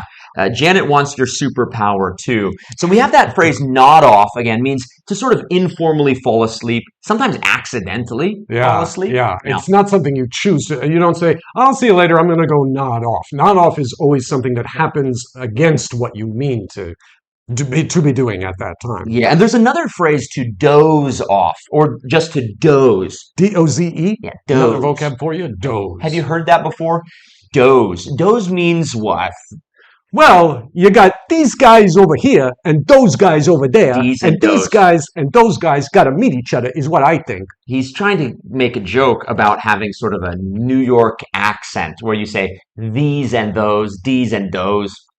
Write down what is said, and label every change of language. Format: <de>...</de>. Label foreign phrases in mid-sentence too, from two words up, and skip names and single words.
<en>Janet wants your superpower too. So we have that phrase nod off, again, means to sort of informally fall asleep, sometimes accidentally fall asleep. Yeah, it's not something you choose. You don't say, I'll see you later, I'm going to go nod off. Nod off is always something that happens against what you mean to be doing at that time. Yeah, and there's another phrase to doze off, or just to doze. D-O-Z-E? Yeah, doze. Another vocab for you? Doze. Have you heard that before? Doze. Doze means what? Well, you got these guys over here and those guys over there, and these guys and those guys got to meet each other, is what I think. He's trying to make a joke about having sort of a New York accent where you say these and those, these and those.</en>